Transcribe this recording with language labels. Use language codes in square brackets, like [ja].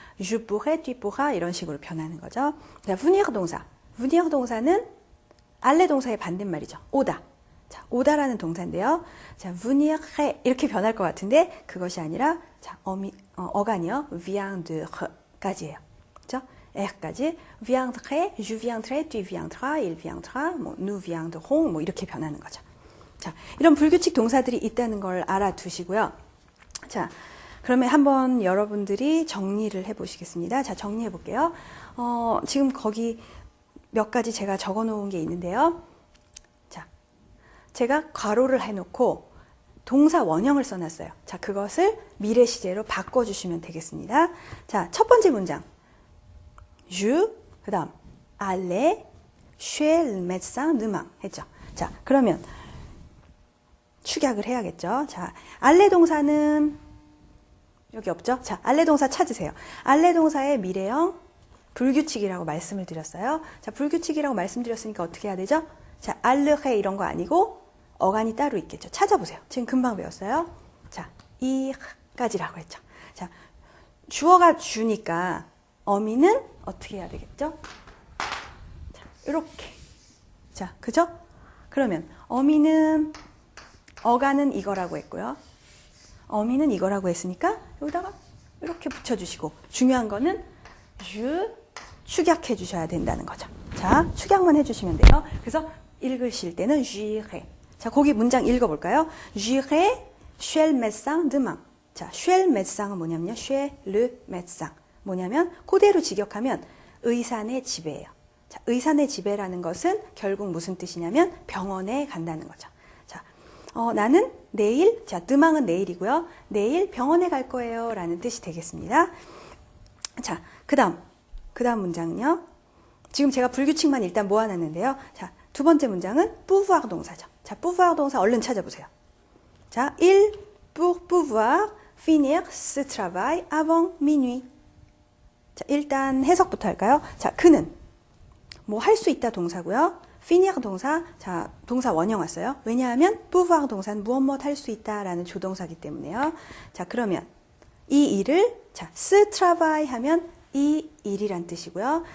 [fr] je pourrais, tu pourras [ko] 이런 식으로 변하는 거죠. 자, venir 동사. venir 동사는 aller 동사의 반대말이죠. 오다. 자, 오다라는 동사인데요. 자, venir 이렇게 변할 것 같은데 그것이 아니라 자, 어간이요. viendre까지예요. 그렇죠? R까지 [fr] viendrai, je viendrai, tu viendras, il viendra, 뭐 nous viendrons [ko] 뭐 이렇게 변하는 거죠. 자, 이런 불규칙 동사들이 있다는 걸 알아두시고요. 자, 그러면 한번 여러분들이 정리를 해보시겠습니다. 자, 정리해 볼게요. 지금 거기 몇 가지 제가 적어 놓은 게 있는데요. 자, 제가 괄호를 해놓고 동사 원형을 써놨어요. 자, 그것을 미래 시제로 바꿔주시면 되겠습니다. 자, 첫 번째 문장. [fr] Je, [ko] 그 다음 [fr] aller chez le médecin demain [ko] 했죠. 자, 그러면 축약을 해야겠죠. 자, aller 동사는 여기 없죠? 자, aller 동사 찾으세요. aller 동사의 미래형 불규칙이라고 말씀을 드렸어요. 자, 불규칙이라고 말씀드렸으니까 어떻게 해야 되죠? 자, aller해 이런 거 아니고 어간이 따로 있겠죠. 찾아보세요. 지금 금방 배웠어요. 자, 이까지라고 했죠. 자, 주어가 주니까 어미는 어떻게 해야 되겠죠? 자, 이렇게. 자, 그죠? 그러면 어미는 어간은 이거라고 했고요. 어미는 이거라고 했으니까 여기다가 이렇게 붙여주시고 중요한 거는 je 축약해 주셔야 된다는 거죠. 자, 축약만 해주시면 돼요. 그래서 읽으실 때는 j'irai. 자, 거기 문장 읽어볼까요? [fr] j'irai chez le médecin demain. [ko] 자, [fr] chez le médecin [ko] 은 뭐냐면요. [fr] chez le médecin. [ko] 뭐냐면 그대로 직역하면 의사네 집에예요. 자, 의사네 집에라는 것은 결국 무슨 뜻이냐면 병원에 간다는 거죠. 자, 나는 내일, 자, 드망은 내일이고요. 내일 병원에 갈 거예요. 라는 뜻이 되겠습니다. 자, 그 다음 문장은요. 지금 제가 불규칙만 일단 모아놨는데요. 자, 두 번째 문장은 pouvoir 동사죠. 자, pouvoir 동사 얼른 찾아보세요. 자, [fr] il pour pouvoir finir ce travail avant minuit. [ko] 자, 일단 해석부터 할까요? 자, 그는 뭐 할 수 있다 동사고요. finir 동사, 자, 동사 원형 왔어요. 왜냐하면 pouvoir 동사는 무엇 할 수 있다라는 조동사기 때문에요. 자, 그러면 이 일을 자, [fr] ce travail [ko] 하면 이 일이란 뜻이고요.